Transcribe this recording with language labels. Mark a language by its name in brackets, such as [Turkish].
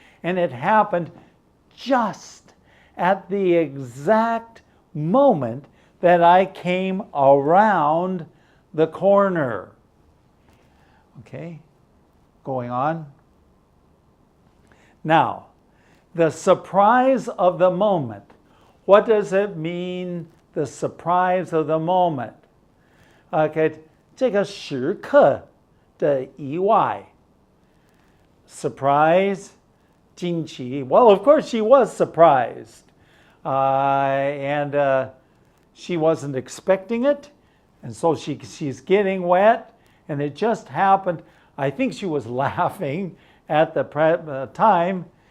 [English] And it happened just at the exact moment that I came around the corner. Okay, going on. Now, the surprise of the moment. What does it mean, the surprise of the moment? [Chinese] Okay, 这个时刻的意外. [English] Surprise, 惊奇. Well, of course she was surprised. And she wasn't expecting it. And so she's getting wet. And it just happened. I think she was laughing at the time.